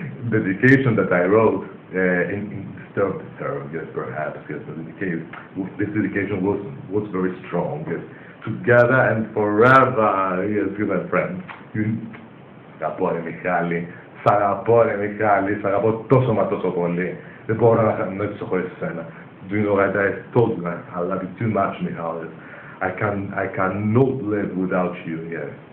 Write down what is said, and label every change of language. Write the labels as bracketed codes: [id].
[en] Dedication that I wrote in Disturb the Serve, yes, perhaps, yes, this dedication was very strong, yes. Together and forever, yes, you my friend. [el] Σ' αγαπώ ρε Μιχάλη, σ' αγαπώ ρε Μιχάλη, σ' αγαπώ τόσο μα τόσο πολύ. Δεν μπορώ να ζήσω χωρίς εσένα. [en] Do you know that I told you I love you too much, Michal. I cannot live without you, yes.